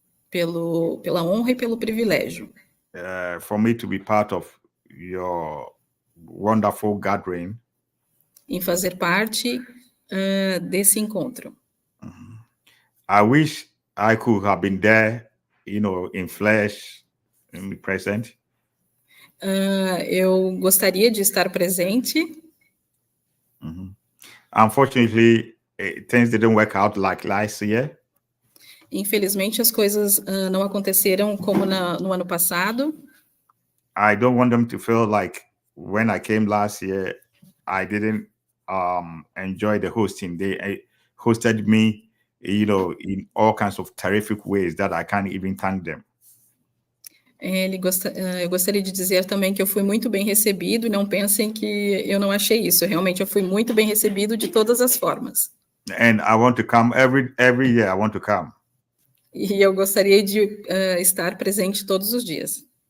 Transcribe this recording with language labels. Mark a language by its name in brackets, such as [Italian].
[Portuguese] Pela honra e pelo privilégio. [English] For me to be part of your wonderful gathering. [Portuguese] Em fazer parte desse encontro. [English] I wish I could have been there, in flesh, present. [Portuguese] Eu gostaria de estar presente. [English] Unfortunately, things didn't work out like last year. [Portuguese] Infelizmente, as coisas não aconteceram como no ano passado. [English] I don't want them to feel like when I came last year, I didn't enjoy the hosting. They hosted me, in all kinds of terrific ways that I can't even thank them. [Portuguese] Eu gostaria de dizer também que eu fui muito bem recebido, e não pensem que eu não achei isso. Realmente, eu fui muito bem recebido de todas as formas. [English] And I want to come every year. I want to come. [Portuguese] E eu gostaria de estar presente todos os dias.